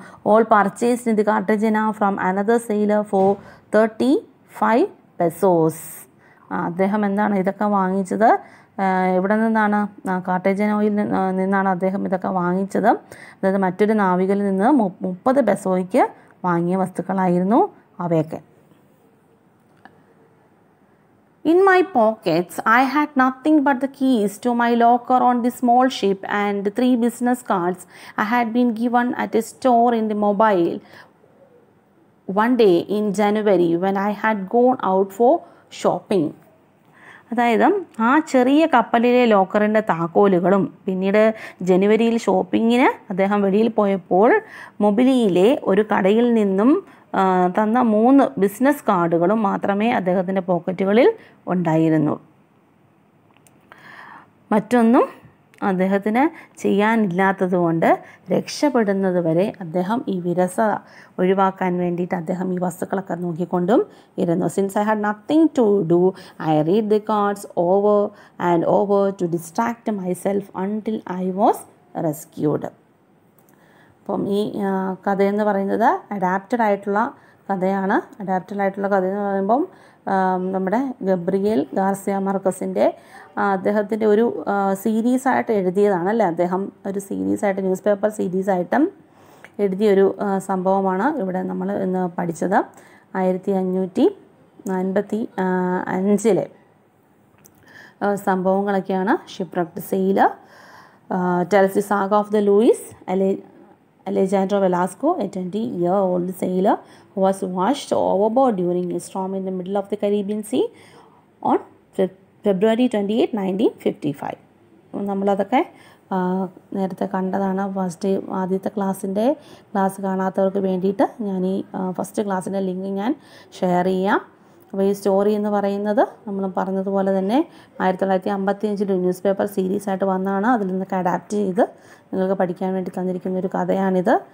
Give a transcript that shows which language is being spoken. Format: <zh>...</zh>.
<en>All purchased in the Cartagena from another sailor for 35 pesos.</en> <ml>അദ്ദേഹം എന്താണ് ഇതൊക്കെ വാങ്ങിച്ചത്? എവിടെ നിന്നാണ്? കാർട്ടേജനോയിൽ നിന്നാണ് അദ്ദേഹം ഇതൊക്കെ വാങ്ങിച്ചത്. അതായത് മറ്റൊരു നാവികയിൽ നിന്ന് 30 പെസോയ്ക്ക് വാങ്ങിയ വസ്തുക്കളായിരുന്നു അവയൊക്കെ. In my pockets, I had nothing but the keys to my locker on the small ship and 3 business cards I had been given at a store in the Mobile one day in January when I had gone out for shopping. അതായത് ആ ചെറിയ കപ്പലിലെ ലോക്കറിൻ്റെ താക്കോലുകളും പിന്നീട് ജനുവരിയിൽ ഷോപ്പിങ്ങിന് അദ്ദേഹം വെളിയിൽ പോയപ്പോൾ മൊബിലിയിലെ ഒരു കടയിൽ നിന്നും തന്ന 3 ബിസിനസ് കാർഡുകളും മാത്രമേ അദ്ദേഹത്തിൻ്റെ പോക്കറ്റുകളിൽ ഉണ്ടായിരുന്നു. മറ്റൊന്നും അദ്ദേഹത്തിന് ചെയ്യാനില്ലാത്തതുകൊണ്ട് രക്ഷപ്പെടുന്നത് വരെ അദ്ദേഹം ഈ വിരസത ഒഴിവാക്കാൻ വേണ്ടിയിട്ട് അദ്ദേഹം ഈ വസ്തുക്കളൊക്കെ നോക്കിക്കൊണ്ടും ഇരുന്നു.</ml> <en>Since I had nothing to do I read the cards over and over to distract myself until I was rescued.</en> <ml>അപ്പം ഈ കഥയെന്ന് പറയുന്നത് അഡാപ്റ്റഡ് ആയിട്ടുള്ള കഥയാണ്. അഡാപ്റ്റഡ് ആയിട്ടുള്ള കഥ എന്ന് പറയുമ്പം നമ്മുടെ ഗബ്രിയേൽ ഗാർസിയ മാർക്കസിൻ്റെ അദ്ദേഹത്തിൻ്റെ ഒരു സീരീസായിട്ട് എഴുതിയതാണ് അല്ലേ. അദ്ദേഹം ഒരു സീരീസായിട്ട് ന്യൂസ് പേപ്പർ സീരീസായിട്ടും എഴുതിയൊരു സംഭവമാണ് ഇവിടെ നമ്മൾ ഇന്ന് പഠിച്ചത്. 1555 സംഭവങ്ങളൊക്കെയാണ്</ml> <en>Shipwrecked sailor, tells the saga of the Luis Alejandro Velasco, a 20-year-old sailor who was washed overboard during a storm in the middle of the Caribbean Sea on February 28, 1955.</en> <ml>നമ്മളതൊക്കെ നേരത്തെ കണ്ടതാണ്. ആദ്യത്തെ ക്ലാസ് കാണാത്തവർക്ക് വേണ്ടിയിട്ട് ഞാൻ ഈ ഫസ്റ്റ് ക്ലാസ്സിൻ്റെ ലിങ്ക് ഞാൻ share ചെയ്യാം. അപ്പോൾ ഈ സ്റ്റോറി എന്ന് പറയുന്നത് നമ്മൾ പറഞ്ഞതുപോലെ തന്നെ 1955 ന്യൂസ് പേപ്പർ സീരീസായിട്ട് വന്നതാണ്. അതിൽ നിന്നൊക്കെ അഡാപ്റ്റ് ചെയ്ത് നിങ്ങൾക്ക് പഠിക്കാൻ വേണ്ടി തന്നിരിക്കുന്ന ഒരു കഥയാണിത്.</ml>